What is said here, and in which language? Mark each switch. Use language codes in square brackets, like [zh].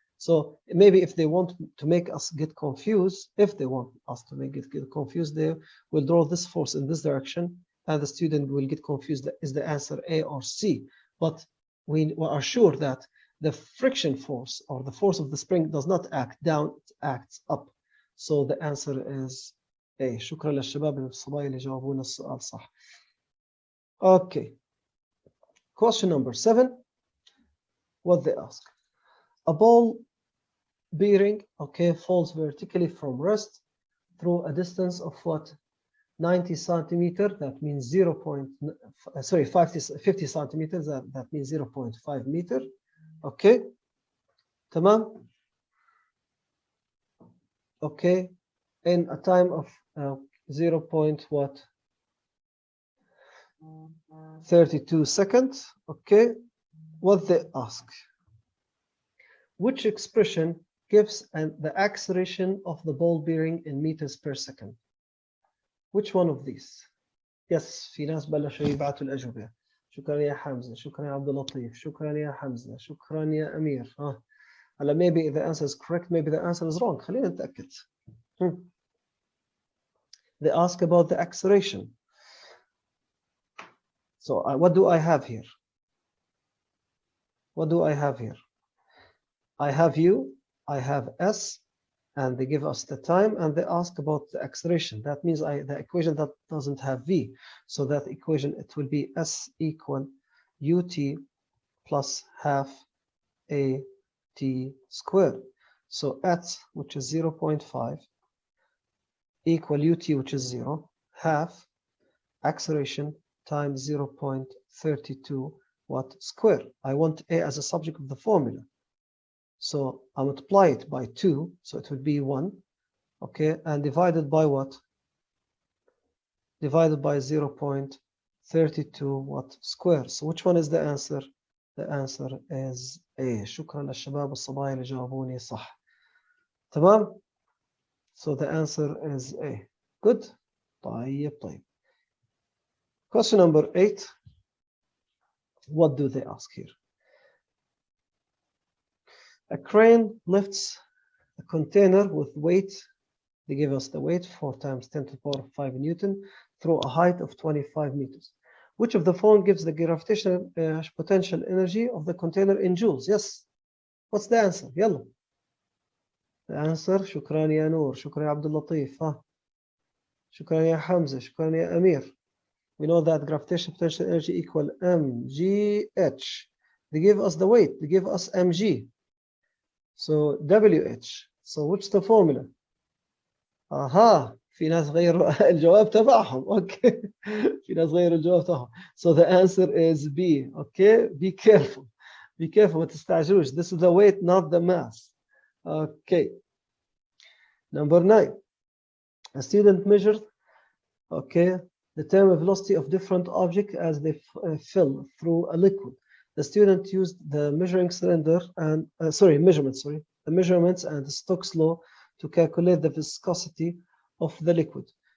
[en] So maybe if they want to make us get confused, if they want us to make it get confused, they will draw this force in this direction, and the student will get confused. Is the answer A or C? But we are sure that the friction force or the force of the spring does not act down, it acts up. So the answer is A. [ar] شكرا للشباب الصبايا اللي جاوبونا السؤال صح. [en] Okay. Question number 7. What they ask? A ball bearing, okay, falls vertically from rest through a distance of what? 90 centimeter. That means 50 centimeters. That means 0.5 meter. Okay. [ar] Tamam. [en] Okay. In a time of 0.32 seconds. Okay. What they ask? Which expression gives the acceleration of the ball bearing in meters per second? Which one of these? Yes, [ar] في ناس بلشوا يبعثوا الأجوبة. شكرا يا حمزة، شكرا يا عبد اللطيف، شكرا يا حمزة، شكرا يا أمير. هلا [en] maybe the answer is correct, maybe the answer is wrong. [ar] خلينا نتأكد. [en] They ask about the acceleration. So what do I have here? What do I have here? I have U, I have S, and they give us the time, and they ask about the acceleration. That means the equation that doesn't have V. So that equation, it will be S equal UT plus half AT squared. So at, which is 0.5, equal UT, which is 0, half acceleration times 0.32 watt square. I want A as a subject of the formula. So I multiply it by 2, so it would be 1, okay, and divided by what? Divided by 0.32 watt square. So which one is the answer? The answer is A. [ar] شكرا للشباب الصبايا اللي جاوبوني صح. تمام? [en] So the answer is A. Good. [ar] طيب. [en] Question number 8. What do they ask here? A crane lifts a container with weight. They give us the weight 4 times 10 to the power of 5 Newton through a height of 25 meters. Which of the following gives the gravitational potential energy of the container in joules? Yes. What's the answer? [ar] يلا. [en] The answer. [ar] شكرا يا نور. شكرا يا عبد اللطيف. شكرا يا حمزة. شكرا يا أمير. [en] We know that gravitational potential energy equal mgh. They give us the weight. They give us mg. So wh. So which the formula? Aha. [ar] في ناس غيروا الجواب تبعهم. [en] Okay. [ar] في ناس غيروا الجواب تبعهم. [en] So the answer is B. Okay. Be careful. Be careful. [ar] ما تستعجلوش. [en] This is the weight, not the mass. Okay. Number 9. A student measured, okay, the term velocity of different objects as they fill through a liquid. The student used the measuring cylinder and the measurements and Stokes law to calculate the viscosity of the liquid.